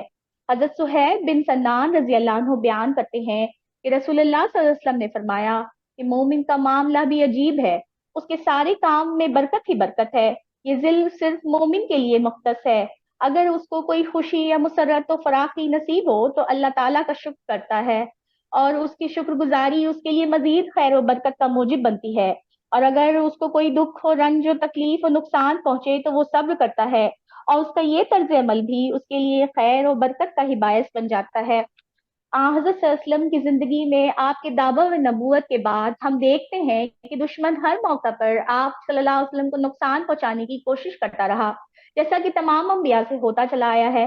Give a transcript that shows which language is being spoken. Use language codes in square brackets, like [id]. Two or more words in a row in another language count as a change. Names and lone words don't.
[ur] حضرت صہیب بن سنان [ar] رضی اللہ عنہ [ur] بیان کرتے ہیں کہ رسول اللہ [ar] صلی اللہ علیہ وسلم [ur] نے فرمایا کہ مومن کا معاملہ بھی عجیب ہے، اس کے سارے کام میں برکت ہی برکت ہے، یہ ذل صرف مومن کے لیے مختص ہے. اگر اس کو کوئی خوشی یا مسرت و فراخی نصیب ہو تو اللہ تعالیٰ کا شکر کرتا ہے اور اس کی شکر گزاری اس کے لیے مزید خیر و برکت کا موجب بنتی ہے، اور اگر اس کو کوئی دکھ و رنج و تکلیف و نقصان پہنچے تو وہ صبر کرتا ہے اور اس کا یہ طرز عمل بھی اس کے لیے خیر و برکت کا ہی باعث بن جاتا ہے. حضرت [ar] صلی اللہ علیہ وسلم [ur] کی زندگی میں آپ کے دعویٰ و نبوت کے بعد ہم دیکھتے ہیں کہ دشمن ہر موقع پر آپ [ar] صلی اللہ علیہ وسلم [ur] کو نقصان پہنچانے کی کوشش کرتا رہا، جیسا کہ تمام انبیاء سے ہوتا چلا آیا ہے.